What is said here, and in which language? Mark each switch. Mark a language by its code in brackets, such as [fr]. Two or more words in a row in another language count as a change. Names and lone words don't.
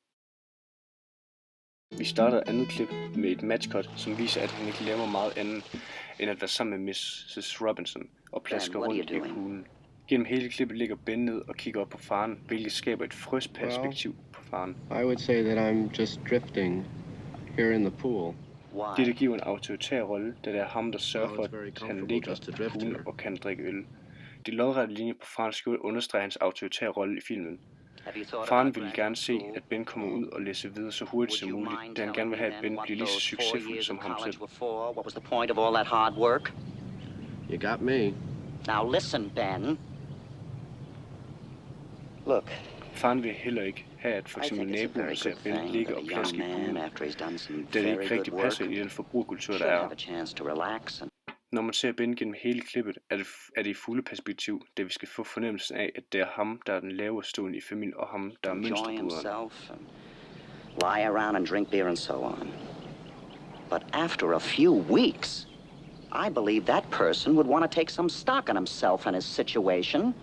[da] Vi starter andet klip med et matchcut, som viser, at han ikke laver meget andet, end at være sammen med Mrs. Robinson og plasker rundt i poolen. Gennem hele klippet ligger Ben ned og kigger op på faren, hvilket skaber et fryst perspektiv på faren. [en] I would say that I'm just drifting here in the pool. [da] Dette giver en autoritær rolle, da det er ham, der sørger for, at han ligger i poolen og kan drikke øl. De lodrette linjer på farens skjorte understreger hans autoritære rolle i filmen. Faren ville gerne se, at Ben kommer ud og læser videre så hurtigt som muligt, da han gerne vil have, at Ben bliver lige så succesfuld som ham selv. [en] You got me. Now listen, Ben. Look. [da] Faren vil heller ikke have, at for eksempel naboen ser Ben ligge og plaske i poolen, da det ikke rigtig passer i den forbrugerkultur, der er. Når man ser Ben gennem hele klippet, er det i fulde perspektiv, da vi skal få fornemmelsen af, at det er ham, der er den lavere stående i familien, og ham, der er mønsterbryderen. [en] Lie around and drink beer and so on. But after a few weeks, I believe that person would want to take some stock in himself and his situation